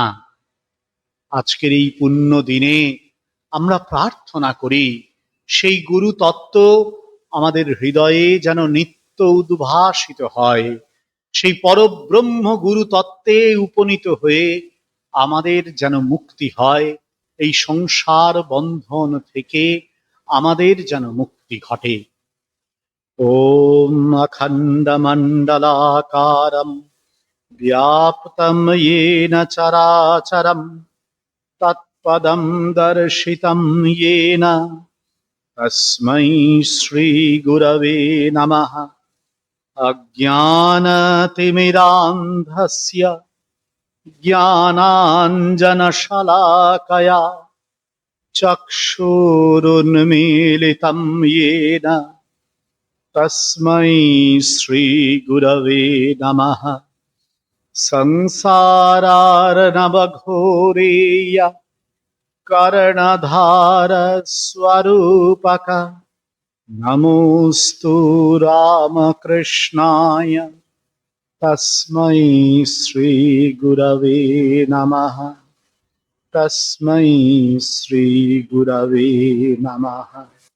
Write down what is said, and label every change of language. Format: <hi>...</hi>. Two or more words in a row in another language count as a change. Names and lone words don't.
<bn>আজকের এই পুণ্য দিনে আমরা প্রার্থনা করি সেই গুরু তত্ত্ব আমাদের হৃদয়ে যেন নিত্য উদ্ভাসিত হয়, সেই পরব্রহ্ম গুরু তত্ত্বে উপনীত হয়ে আমাদের যেন মুক্তি হয়, এই সংসার বন্ধন থেকে আমাদের যেন মুক্তি ঘটে।</bn> <sa>ওম অখণ্ড মণ্ডলাকারম ব্যাপ্তম येन চরাচরম তৎপদম দর্শিতম येन তস্मै শ্রী গুরবে নমঃ। অজ্ঞানতিমিরান্ধস্য জ্ঞানাঞ্জনশলাকয়া চক্ষুরুন্মীলিতম येन তস্मै শ্রী গুরবে নমঃ। সংসারার্ণবঘোরেয় কর্ণধার স্বরূপক নমোস্তু রামকৃষ্ণায় তস্मै শ্রী গুরবে নমঃ। তস্मै শ্রী গুরবে নমঃ।</sa>